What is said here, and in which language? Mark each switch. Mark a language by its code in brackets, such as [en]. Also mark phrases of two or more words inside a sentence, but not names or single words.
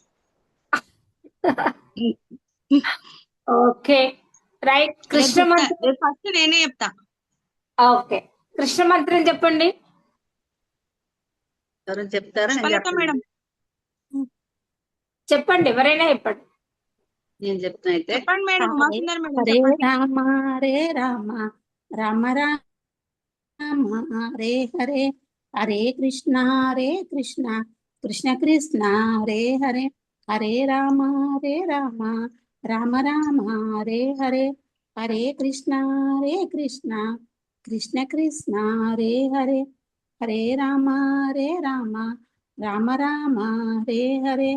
[en] okay right. [te] కృష్ణ మంత్రం. ఫస్ట్ నేనే చెప్తా. ఓకే, కృష్ణ మంత్రం చెప్పండి. ఎవరు చెప్తారా? నేను పుష్పలత మేడం చెప్పండి, ఎవరైనా చెప్పండి. నేను చెప్తున్నా అయితే. చెప్పండి మేడం. ఉమాసుందరి మేడం [sa] హరే [te] చెప్పండి. [sa] రామ హరే రామ రామ రామ హరే హరే హరే కృష్ణ కృష్ణ కృష్ణ హరే హరే హరే రామ రామ రామ హరే హరే హరే కృష్ణ కృష్ణ కృష్ణ హరే హరే హరే రామ రామ రామ హరే హరే